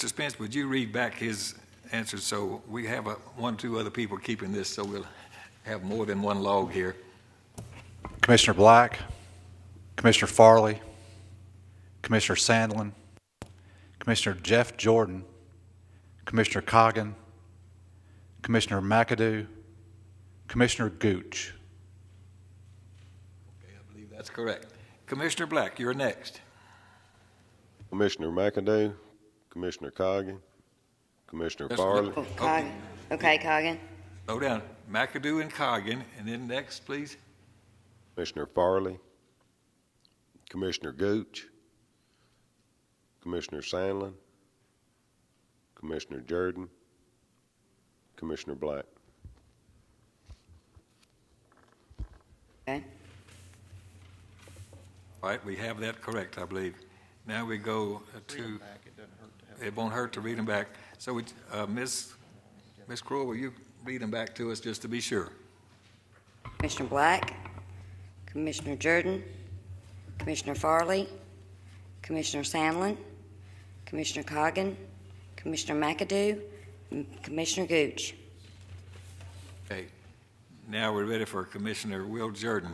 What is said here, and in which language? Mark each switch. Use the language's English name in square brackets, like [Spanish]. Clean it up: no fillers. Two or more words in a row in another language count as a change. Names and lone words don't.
[English] Spence, would you read back his answers so we have 1 or 2 other people keeping this so we'll have more than one log here? Commissioner Black, Commissioner Farley, Commissioner Sandlin, Commissioner Jeff Jordan, Commissioner Coggin, Commissioner McAdoo, Commissioner Gooch. Okay, I believe that's correct. Commissioner Black, you're next. Commissioner McAdoo, Commissioner Coggin, Commissioner Farley. Okay, Coggin. Slow down. McAdoo and Coggin, and then next, please. Commissioner Farley, Commissioner Gooch, Commissioner Sandlin, Commissioner Jordan, Commissioner Black. Okay. All right, we have that correct, I believe. Now we go to, it won't hurt to read them back. So Ms. Crowell, will you read them back to us just to be sure? Commissioner Black, Commissioner Jordan, Commissioner Farley, Commissioner Sandlin, Commissioner Coggin, Commissioner McAdoo, and Commissioner Gooch. Okay. Now we're ready for Commissioner Will Jordan.